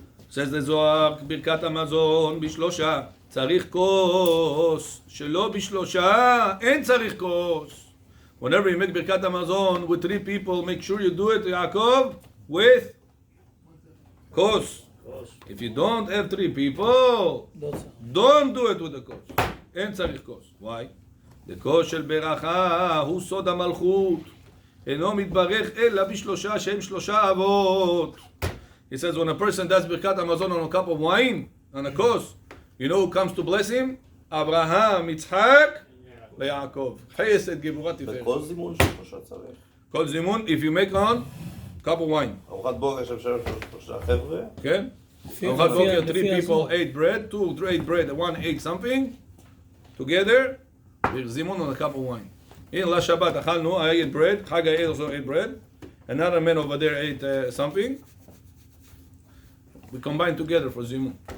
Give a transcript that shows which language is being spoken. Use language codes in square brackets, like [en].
[en] says the Zohar, [he] ברכת המזון בשלושה, צריך כוס, שלא בשלושה, אין צריך כוס. [en] Whenever you make ברכת המזון with 3 people, make sure you do it, Yaakov, with כוס. If you don't have 3 people, don't do it with the כוס. [he] אין צריך כוס. Why? the כוס של ברכה הוא סוד המלכות. אינו מתברך אלא בשלושה שהם שלושה אבות. [en] He says when a person does ברכת המזון on a cup of wine, on a כוס, you know who comes to bless him? [he] אברהם, יצחק ויעקב. חסד גבורה תפארת. וכל זימון של שלושה צריך. כל זימון, [en] if you make on cup of wine. [he] ארוחת בוקר של שלושה חבר'ה. כן? [en] ארוחת בוקר, 3 people ate bread, 2 ate bread, 1 ate something, together, זימון on a cup of wine. In last Shabbat, אכלנו, I ate bread, Chagai also ate bread, another man over there ate something. We combine together for zimun.